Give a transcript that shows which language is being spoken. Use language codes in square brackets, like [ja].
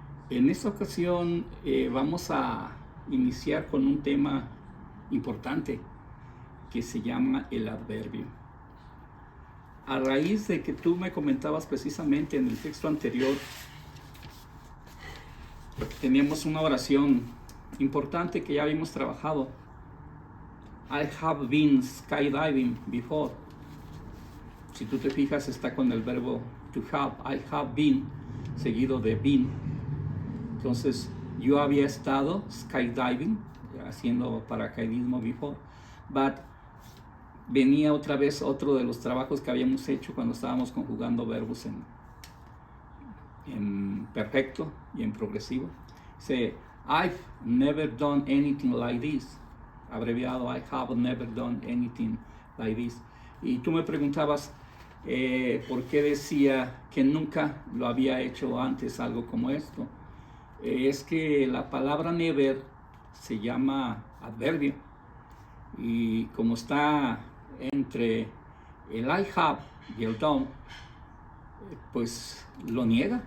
[es] En esta ocasión vamos a iniciar con un tema importante que se llama el adverbio. A raíz de que tú me comentabas precisamente en el texto anterior, teníamos una oración importante que ya habíamos trabajado. [en] I have been skydiving before. [es] Si tú te fijas, está con el verbo to have. [en] I have been, [es] seguido de been. Entonces, yo había estado skydiving, haciendo paracaidismo before, but venía otra vez otro de los trabajos que habíamos hecho cuando estábamos conjugando verbos en perfecto y en progresivo. [en] Dice, I've never done anything like this. Abreviado, I have never done anything like this. [es] Y tú me preguntabas por qué decía que nunca lo había hecho antes algo como esto. Es que la palabra never se llama adverbio. Y como está entre el [en] I have [es] y el don't, pues lo niega.